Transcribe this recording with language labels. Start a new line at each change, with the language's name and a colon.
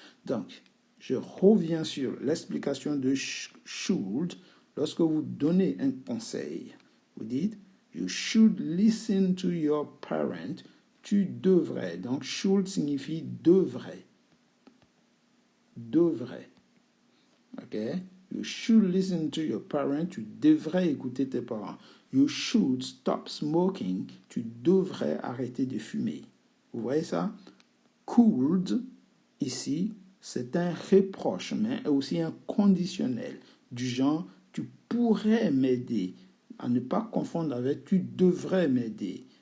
French: Donc, je reviens sur l'explication de should. Lorsque vous donnez un conseil, vous dites
English: you should listen to your parent.
French: Tu devrais. Donc, should signifie devrait. devrais. Ok?
English: You should listen to your parents.
French: Tu devrais écouter tes parents.
English: You should stop smoking.
French: Tu devrais arrêter de fumer. Vous voyez ça? Could, ici, c'est un reproche, mais aussi un conditionnel. Du genre, tu pourrais m'aider. À ne pas confondre avec tu devrais m'aider.